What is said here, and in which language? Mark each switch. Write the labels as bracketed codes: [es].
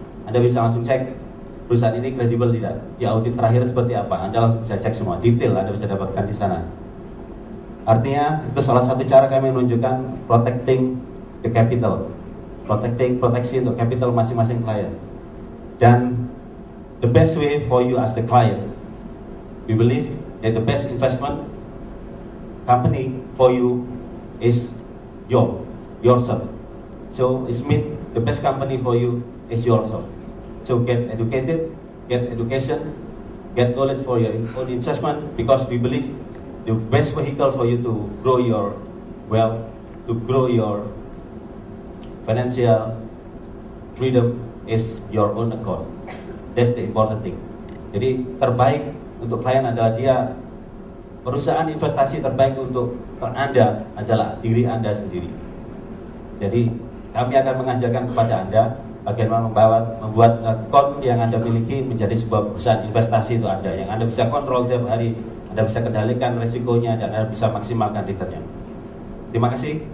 [id] Anda bisa langsung cek perusahaan ini kredibel tidak, di audit terakhir seperti apa. Anda langsung bisa cek semua detail, Anda bisa dapatkan di sana. Artinya itu salah satu cara kami menunjukkan [en] protecting the capital, [id] proteksi untuk capital masing-masing klien. Dan [en] the best way for you as the client, we believe that the best investment company for you is yourself. So it means the best company for you is yourself. So get educated, get education, get knowledge for your own investment, because we believe the best vehicle for you to grow your wealth, to grow your financial freedom is your own account. That's the important thing. [id] Jadi terbaik untuk klien adalah dia, perusahaan investasi terbaik untuk Anda adalah diri Anda sendiri. Jadi kami akan mengajarkan kepada Anda bagaimana membuat account yang Anda miliki menjadi sebuah perusahaan investasi itu Anda, yang Anda bisa kontrol tiap hari, Anda bisa kendalikan resikonya, dan Anda bisa maksimalkan returnnya. Terima kasih.